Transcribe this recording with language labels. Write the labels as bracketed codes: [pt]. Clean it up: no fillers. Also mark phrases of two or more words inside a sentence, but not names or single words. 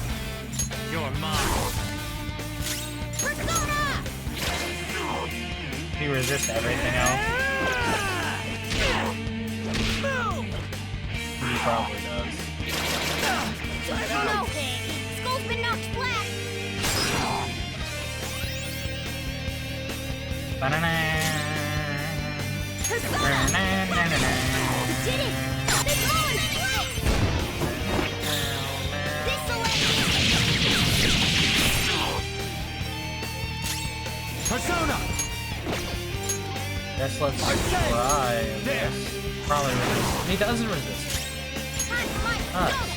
[en] You're mine. Persona! He resists everything else. He probably does. No! Skull's been knocked flat! Ba-na-na. Persona! Na-na-na-na-na. You did it! This ball is flat! This'll let Persona! Guess let's try this. Probably resist. He doesn't resist. Us.